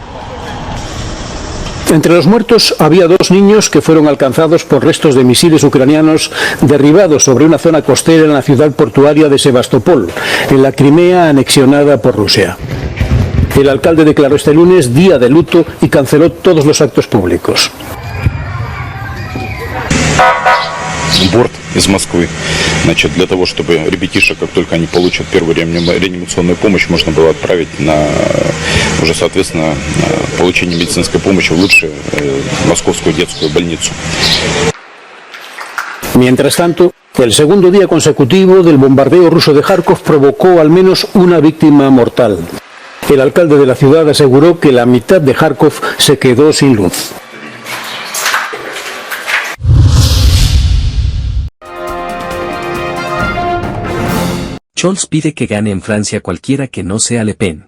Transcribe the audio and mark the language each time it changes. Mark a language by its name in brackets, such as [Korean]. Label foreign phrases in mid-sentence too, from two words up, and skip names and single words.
[Spanish] Entre los muertos había 2 niños que fueron alcanzados por restos de misiles ucranianos derribados sobre una zona costera en la ciudad portuaria de Sebastopol, en la Crimea anexionada por Rusia. El alcalde declaró este lunes día de luto y canceló todos los actos públicos. [Russian] Борт из Москвы. Значит, для того, чтобы ребятишек, как только они получат первую реанимационную помощь, можно было отправить на уже, соответственно, получение медицинской помощи в лучшую московскую детскую больницу. [Spanish] Mientras tanto, el segundo día consecutivo del bombardeo ruso de Kharkov provocó al menos una víctima mortal. El alcalde de la ciudad aseguró que la mitad de Kharkov se quedó sin luz. Scholz pide que gane en Francia cualquiera que no sea Le Pen.